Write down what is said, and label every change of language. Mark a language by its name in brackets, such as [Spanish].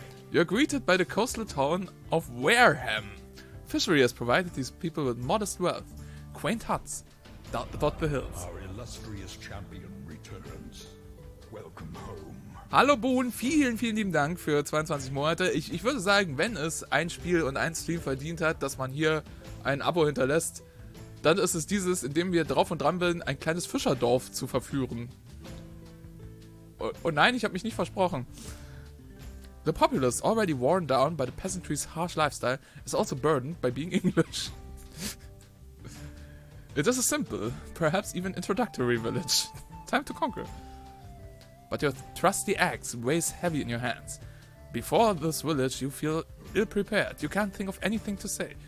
[English] You're greeted by the coastal town of Wareham. Fishery has provided these people with modest wealth. Quaint huts dot the hills. Our illustrious champion returns. Welcome home. [German] Hallo Boon, vielen lieben Dank für 22 Monate. Ich würde sagen, wenn es ein Spiel und ein Stream verdient hat, dass man hier ein Abo hinterlässt, dann ist es dieses, in dem wir drauf und dran sind, ein kleines Fischerdorf zu verführen. Oh nein, ich habe mich nicht versprochen. [English] The populace, already worn down by the peasantry's harsh lifestyle, is also burdened by being English. It is a simple, perhaps even introductory village. Time to conquer. But your trusty axe weighs heavy in your hands. Before this village, you feel ill-prepared. You can't think of anything to say.